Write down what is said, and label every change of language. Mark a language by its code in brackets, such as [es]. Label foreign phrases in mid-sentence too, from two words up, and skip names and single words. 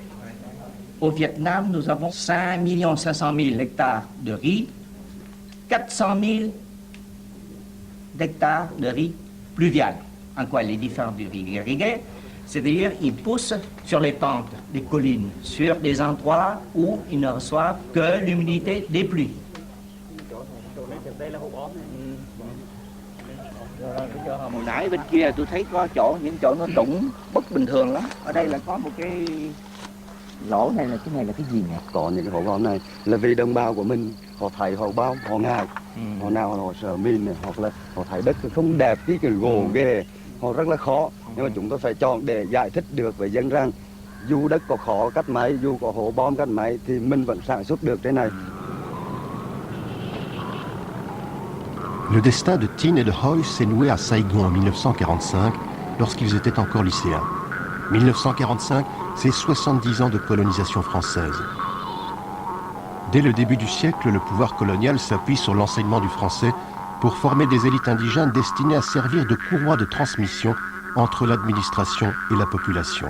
[fr] Au Vietnam, nous avons 5 500 000 hectares de riz, 400 000 hectares de riz pluvial. En quoi il est différent du riz irrigué? C'est-à-dire qu'il pousse sur les pentes des collines, sur des endroits où ils ne reçoivent que l'humidité des pluies. [vi] Hồi nãy bên kia tôi thấy có chỗ, những chỗ nó trũng bất bình thường lắm. Ở đây là có một cái lỗ này, là cái gì nhỉ? Có những cái hố bom này là vì đồng bào của mình, họ thấy họ bao, họ ngại, họ nào họ sợ min này, hoặc là họ thấy đất không đẹp, cái gồ ghề, họ rất là khó. Nhưng mà chúng tôi phải chọn để giải thích được với dân rằng dù đất có khó cách mấy, dù có hố bom cách mấy thì mình vẫn sản xuất được thế này. [fr] Le destin de Tin et de Hoi s'est noué à Saigon en 1945, lorsqu'ils étaient encore lycéens. 1945, c'est 70 ans de colonisation française. Dès le début du siècle, le pouvoir colonial s'appuie sur l'enseignement du français pour former des élites indigènes destinées à servir de courroie de transmission entre l'administration et la population.